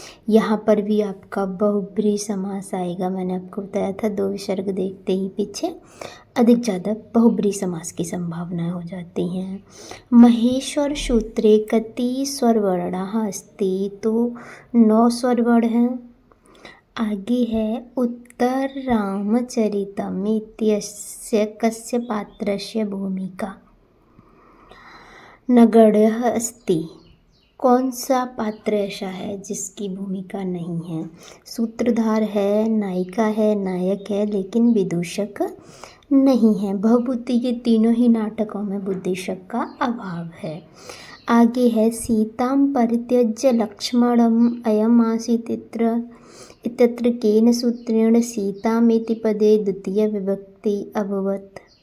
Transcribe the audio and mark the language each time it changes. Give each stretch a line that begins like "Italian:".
Hindi: यहाँ पर भी आपका बहुब्रीहि समास आएगा। मैंने आपको बताया था 2 विसर्ग देखते ही पीछे अधिक ज़्यादा बहुब्रीहि समास की संभावना हो जाती हैं।
Sanskrit: महेश्वर सूत्रे कति स्वरवर्णाः अस्ति?
Hindi: तो 9 स्वरवर्ण हैं। आगे है
Sanskrit: उत्तर रामचरितम् इत्यस्य कस्य पात्रस्य भूमिका नगण्यः अस्ति।
Hindi: कौन सा पात्र ऐसा है जिसकी भूमिका नहीं है? सूत्रधार है, नायिका है, नायक है, लेकिन विदूषक नहीं है। भवभूति के तीनों ही नाटकों में बुद्धिशक का अभाव है। आगे है
Sanskrit: सीतां परित्यज्य लक्ष्मणम् अयमासीत् इत्यत्र केन सूत्रेण सीतामिति पदे द्वितीय विभक्ति अभवत्?